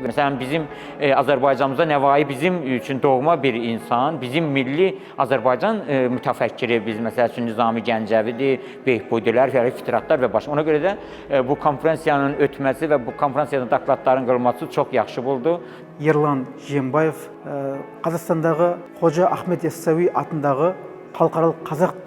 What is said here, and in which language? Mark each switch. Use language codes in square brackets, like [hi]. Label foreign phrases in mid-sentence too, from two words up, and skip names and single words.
[az] Məsələn, bizim Azərbaycanımızda Nəvai bizim üçün doğma bir insan, bizim milli Azərbaycan mütəfəkkiri, biz məsəl üçün Nizami Gəncəvidir, Behbudilər, Fitratlar və başqa. Ona görə də bu konferansiyanın ötməsi və bu konferansiyada dokladların qılınması çox yaxşı buldu. [kk] Ерлан Жиенбаев Қазақстандағы Қожа Ахмет Яссауи атындағы халықаралық қазақ